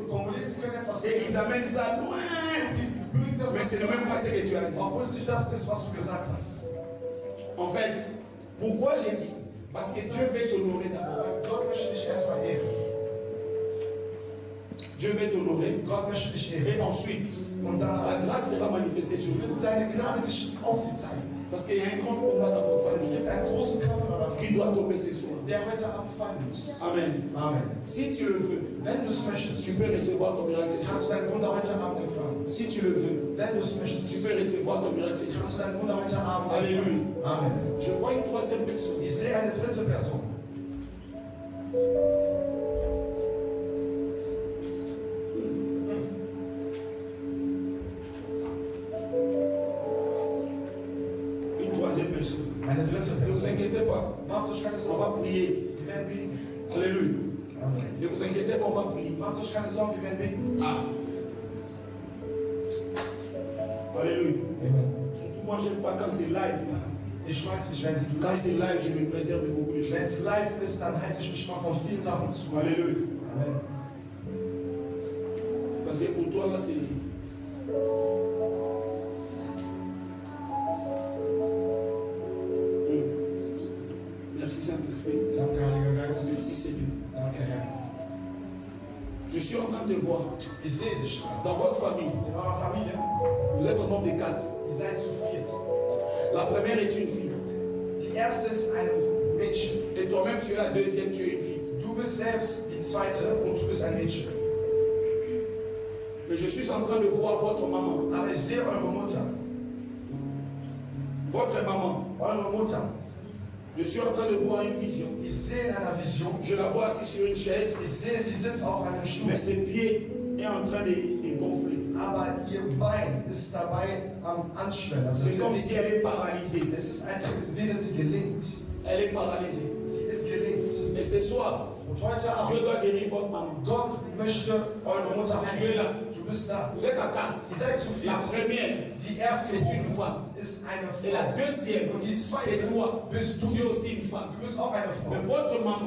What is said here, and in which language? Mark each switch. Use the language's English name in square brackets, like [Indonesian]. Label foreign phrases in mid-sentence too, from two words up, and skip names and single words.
[German] Kongolesen können etwas [French] et ils [German] nehmen. [French] amènent ça loin. [German] Die bringen das, [French] Mais ce n'est même pas ce que tu as dit. [German] obwohl es nicht das ist, was du gesagt hast. [French] En fait, pourquoi j'ai dit? Parce que Dieu veut t'honorer d'abord. [German] Gott möchte dich erstmal ehren. [French] Dieu veut t'honorer. [German] Gott möchte dich ehren. [French] Et ensuite, [German] Und dann [French] sa grâce sera manifestée sur [German] wird [French] toi. [German] seine Gnade sich auf dir zeigen. [French] Parce qu'il y a un grand combat dans votre [German] Es [French] famille [German] gibt einen großen Kampf in eurer [French] qui [German] Familie, [French] doit tomber ce soir. [German] der heute Abend fallen muss. [French] Amen. [German] Amen. [French] Si tu le veux, [German] Wenn du es möchtest, [French] tu peux recevoir ton miracle ce [German] kannst [French] soir. [German] du dein Wunder heute Abend empfangen. [French] Si tu le veux, [German] Wenn du es möchtest, [French] tu peux recevoir ton miracle ce soir. [German] kannst du dein Wunder heute Abend [French] Alléluia. [German] empfangen. Amen. [French] Je vois une troisième personne. [German] Ich sehe eine dritte Person. [French] Une troisième personne. [German] Eine dritte [French] Ne vous [German] Person. [French] inquiétez pas. [German] Macht euch keine [French] On va [German] Sorgen. [French] prier. [German] Wir werden beten. [French] Alléluia. [German] Amen. [French] Ne vous inquiétez pas, on va prier. [German] Macht euch keine Sorgen, wir werden beten. [French] Ah. Alléluia. [German] Amen. [French] Surtout moi, j'aime pas quand c'est live là. [German] Ich mag es nicht, wenn es [French] Quand c'est live, je me préserve de beaucoup de [German] Wenn [French] choses. [German] es live ist, dann halte ich mich mal von vielen Sachen zu. [French] Alléluia. [German] Amen. [French] Parce que pour toi là, c'est. Merci Saint-Esprit. [German] Danke, Heiliger Geist. [French] Merci Seigneur. [German] Danke, Herr. [French] Je suis en train de voir [German] Ich sehe dich. [French] dans votre famille, [German] In eurer Familie, [French] vous êtes au nombre de 4. [German] ihr seid zu viert. [French] La première est une fille. [German] Die erste ist ein Mädchen. [French] Et toi-même, tu es la deuxième, tu es une fille. [German] Du bist selbst die zweite und du bist ein Mädchen. [French] Mais je suis en train de voir votre maman. [German] Aber ich sehe eure Mutter. [French] Votre maman. [German] Eure Mutter. [French] Je suis en train de voir une vision. [German] Ich sehe in einer Vision. [French] Je la vois assise sur une chaise. [German] Ich sehe, sie sitzt auf einem Stuhl. [French] Mais ses pieds est en train de gonfler. [German] Aber ihr Bein ist dabei am Anschwellen. Also [French] C'est comme si elle est paralysée. [German] es ist, als wäre sie gelähmt. [French] Elle est paralysée. [German] Sie ist gelähmt. [French] Et ce soir, [German] Und heute [French] Dieu [German] Abend, [French] doit guérir votre maman. [German] Gott möchte eure Mutter [French] Tu es là. [German] heilen. Du bist da. [French] Vous êtes à 4. [German] Ihr seid zu [French] La [German] viert. [French] première, [German] Die erste [French] c'est une femme. [German] ist eine [French] Et la [German] Frau. [French] deuxième, [German] Und die zweite [French] c'est toi. [German] bist [French] Tu es [German] du. [French] aussi une femme. [German] Du bist auch eine [French] Mais [German] Frau. [French] votre maman,